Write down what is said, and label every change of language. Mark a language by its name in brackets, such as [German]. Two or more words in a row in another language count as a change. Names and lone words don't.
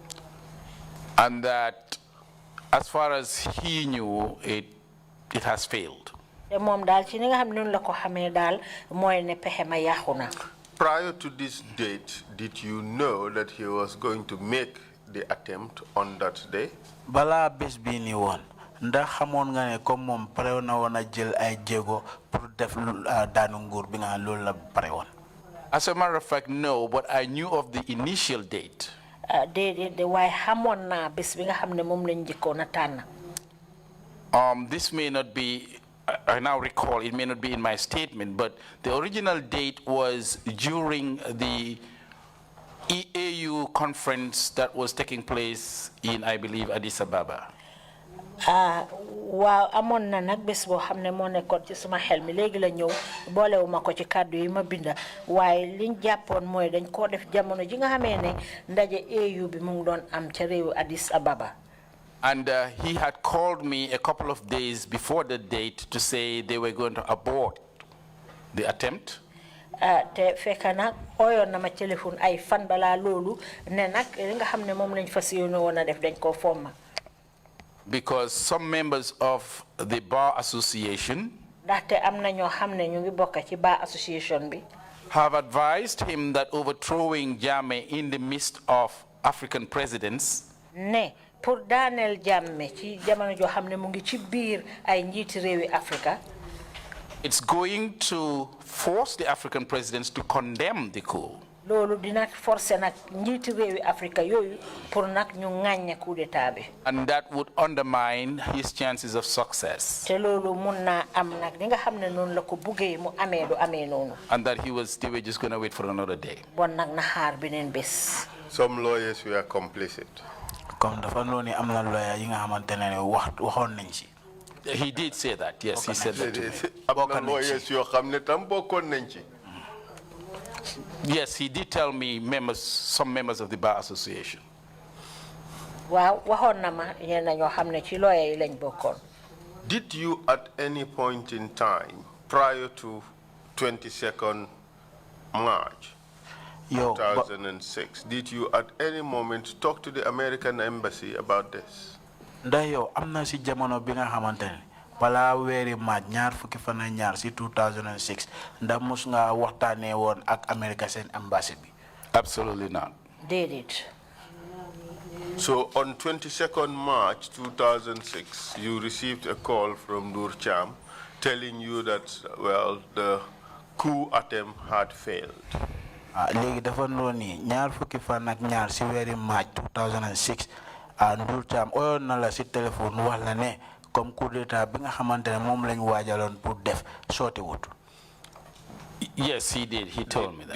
[English] And that as far as he knew, it has failed. [Wolof] te moom daal ci ni nga xam ne noonu la ko xamee daal mooy ne pexe ma yàqu na. [English] Prior to this date, did you know that he was going to make the attempt on that day? [Wolof] balaa bés bii nii woon ndax xamoon nga ne comme moom pare na woon a jël ay jéego pour def daanu nguur bi nga xam loolu la pare woon. [English] As a matter of fact, no, but I knew of the initial date. [Wolof] déedéet de waaye xamoon naa bés bi nga xam ne moom lañ njëkkoon a tànn. [English] This may not be, I now recall, it may not be in my statement, but the original date was during the EAU conference that was taking place in, I believe, Addis Ababa. [Wolof] waaw amoon na nag bés boo xam ne moo nekkoon ci suma xel mi léegi la ñëw boolewuma ko ci kàddu yi ma binda waaye liñ jàppoon mooy dañ koo def jamono ji nga xamee ne ndaje AU bi mu ngi doon am ca réewu Addis Ababa. [English] And he had called me a couple of days before the date to say they were going to abort the attempt. [Wolof] te fekk nag ooyoon na ma téléphone ay fan balaa loolu ne nag li nga xam ne moom lañ fas yéene woon a def dañ koo fomma. [English] Because some members of the Bar Association [Wolof] ndaxte am na ñoo xam ne ñu ngi bokk ci Bar Association bi. [English] have advised him that overthrowing Jammeh in the midst of African presidents [Wolof] ne pour daaneel Jammeh ci jamono joo xam ne mu ngi ci biir ay njiiti réewi Afrika. [English] it's going to force the African presidents to condemn the coup. [Wolof] loolu dina forcer nag njiiti réewi Afrika yooyu pour nag ñu ŋàññe coup d'état bi. [English] And that would undermine his chances of success. [Wolof] te loolu mun naa am nag li nga xam ne noonu la ko buggee mu amee du amee noonu. [English] And that they were just going to wait for another day. [Wolof] bon nag na xaar beneen bés. [English] Some lawyers were complicit. [Wolof] comme dafa noonu am na lawyer yi nga xamante ne waxoon nañ ci. [English] He did say that, yes, he said that. [Wolof] Am na lawyers yoo xam ne tam bokkoon nañ ci. [English] Yes, he did tell me some members of the Bar Association. [Wolof] waaw waxoon na ma ñenn ñoo xam ne ci lawyer yi lañ bokkoon. [English] Did you at any point in time prior to 22nd March 2006, did you at any moment talk to the American embassy about this? [Wolof] ndax yow am na si jamono bi nga xamante ne bala wéri maaj ñaar fukki fan ak ñaar ci 2006 ndax mus nga waxtaanee woon ak America seen embassy bi. [English] Absolutely not. Did it. So on 22nd March 2006, you received a call from Nur Cham telling you that, well, the coup attempt had failed. [Wolof] Léegi dafa noonu ñaar fukki fan ak ñaar ci wéri maaj 2006 Nur Cham oyoon na la ci téléphone wax la ne comme coup d'état bi nga xamantene mom lañ waajaloon pour def sooti wut. [English] Yes, he did. He told me that.